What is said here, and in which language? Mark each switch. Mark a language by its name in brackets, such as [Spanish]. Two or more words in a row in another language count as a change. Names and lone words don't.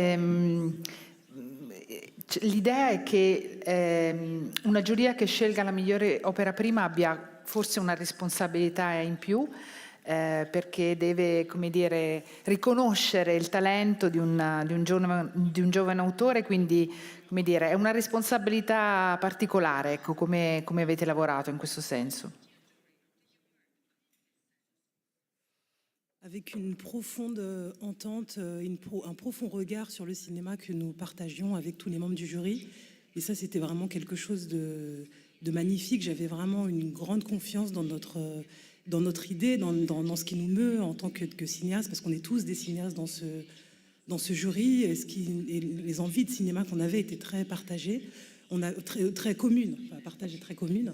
[Italian] L'idea è che una giuria che scelga la migliore opera prima abbia forse una responsabilità in più, perché deve, come dire, riconoscere il talento di un giovane autore, quindi, come dire, è una responsabilità particolare, ecco, come avete lavorato in questo senso? [French] Avec une profonde entente, un profond regard sur le cinéma que nous partagions avec tous les membres du jury. Et ça, c'était vraiment quelque chose de magnifique. J'avais vraiment une grande confiance dans notre idée, dans ce qui nous meut en tant que cinéaste, parce qu'on est tous des cinéastes dans ce jury, et les envies de cinéma qu'on avait étaient très partagées, très communes, partagées, très communes.